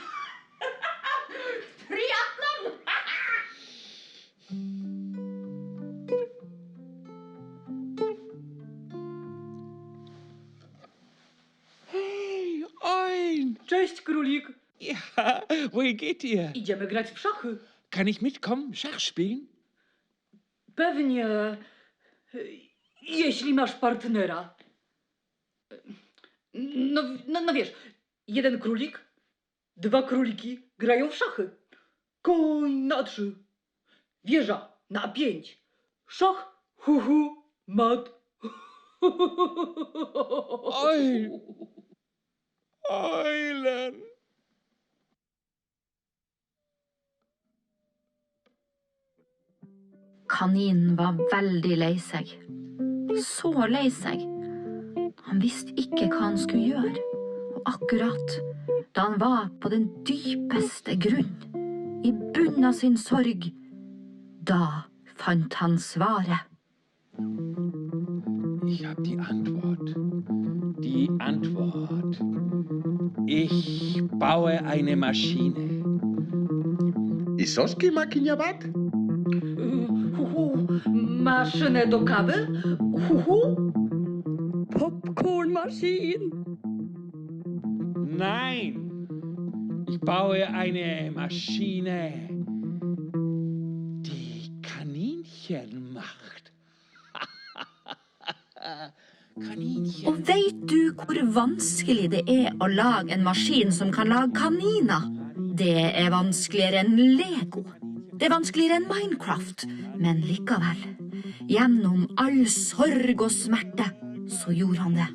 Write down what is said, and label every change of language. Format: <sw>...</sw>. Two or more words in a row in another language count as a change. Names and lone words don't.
<de>Triathlon! Hey, Oin!</de> <pl>Cześć, królik.</pl> <de>Ja, wohin geht ihr?</de> <pl>Idziemy grać w szachy.</pl> <de>Kann ich mitkommen? Schach spielen?</de> <pl>Pewnie. Jeśli masz partnera. No wiesz, jeden królik, dwa króliki grają w szachy. Koń na 3, wieża na 5, szach, mat. Oj!</pl> <de>Eulen!</de> <no>Kaninen var veldig lei seg. Så lei seg. Han visste ikke hva han skulle gjøre. Og akkurat da han var på den dypeste grunn, i bunnen av sin sorg, da fant han svaret.</no> <de>Ich habe die Antwort. Die Antwort. Ich baue eine Maschine.</de> <eu>Izoski makina bat?</eu> <pl>Maszynę do kawy?</pl> <de>Popcornmaschine. Nein. Ich baue eine Maschine, die Kaninchen macht. Kaninchen.</de> <no>Og vet du hvor vanskelig det er å lage en maskin som kan lage kaniner? Det er vanskeligere enn Lego. Det er vanskeligere enn Minecraft. Men likevel, gjennom all sorg og smerte, så gjorde han det.</no>